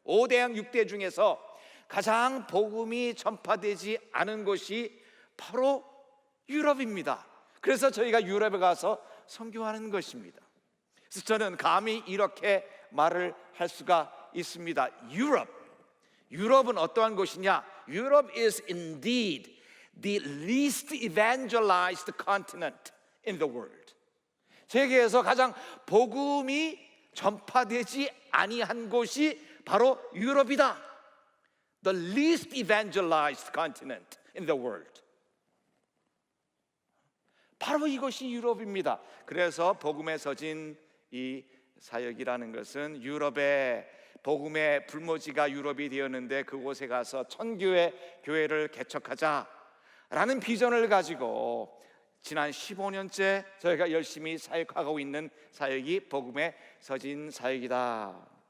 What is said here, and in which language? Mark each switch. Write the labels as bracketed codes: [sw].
[ko] 5대양 6대 중에서 가장 복음이 전파되지 않은 곳이 바로 유럽입니다. 그래서 저희가 유럽에 가서 선교하는 것입니다. 그래서 저는 감히 이렇게 말을 할 수가 있습니다. 유럽은 어떠한 곳이냐? [en] Europe is indeed the least evangelized continent in the world. [ko] 세계에서 가장 복음이 전파되지 아니한 곳이 바로 유럽이다. [en] The least evangelized continent in the world. [ko] 바로 이것이 유럽입니다. 그래서 복음의 서진 이 사역이라는 것은 유럽의 복음의 불모지가 유럽이 되었는데 그곳에 가서 천교회 교회를 개척하자라는 비전을 가지고 지난 15년째 저희가 열심히 사역하고 있는 사역이 복음의 서진 사역이다.